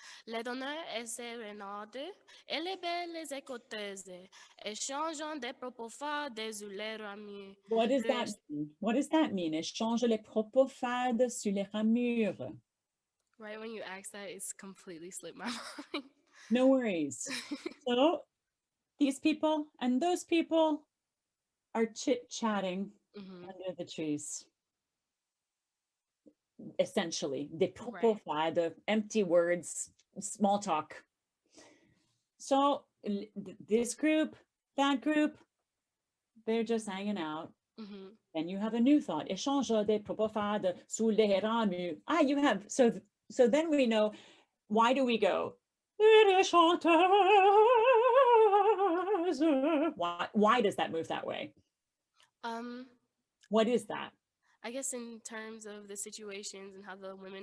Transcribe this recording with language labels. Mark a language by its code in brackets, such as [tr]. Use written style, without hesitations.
[fr] Les donneurs et sérénades et les belles écouteuses, échangeant des propos fades sur les ramures. [en] What does that mean? What does that mean? [fr] Échange les propos fades sur les ramures. [en] Right when you asked that, it's completely slipped my mind. No worries. So these people and those people are chit-chatting Mhm. under the trees. Essentially, [fr] des propos fades, [en] empty words, small talk. So this group, that group, they're just hanging out. Mhm. Then you have a new thought. [fr] Échange des propos fades sous les ramures. [en] Ah, you have, so then we know, why do we go? Why does that move that way? What is that? I guess in terms of the situations and how the women